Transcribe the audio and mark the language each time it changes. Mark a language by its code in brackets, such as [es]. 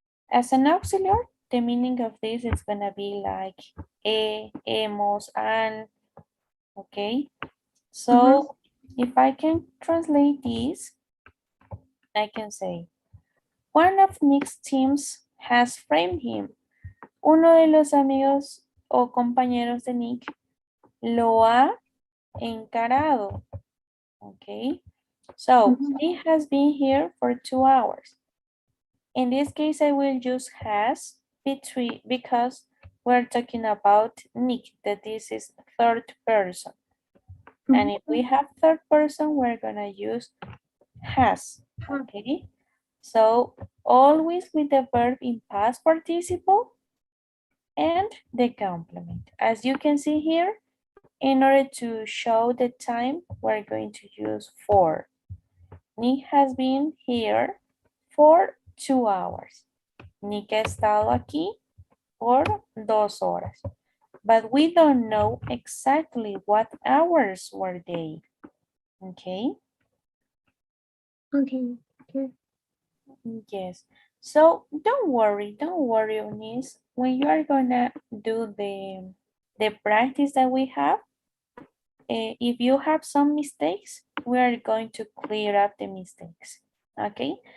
[en] As an auxiliary, the meaning of this is gonna be like hemos, and, okay? Mhm. So if I can translate this, I can say, one of Nick's teams has framed him. [es] Uno de los amigos o compañeros de Nick lo ha encarado. [en] Okay, so Mhm. he has been here for 2 hours. In this case, I will use has between because we're talking about Nick, that this is third person. And if we Mhm. have third person, we're gonna use has. Huh. Okay, so always with the verb in past participle and the complement. As you can see here, in order to show the time, we're going to use for. Nick has been here for 2 hours. [es] Nick ha estado aquí por 2 horas. [en] But we don't know exactly what hours were they. Okay? Okay. Teacher. Yes. So don't worry, Eunice. When you are gonna do the practice that we have, if you have some mistakes, we are going to clear up the mistakes, okay?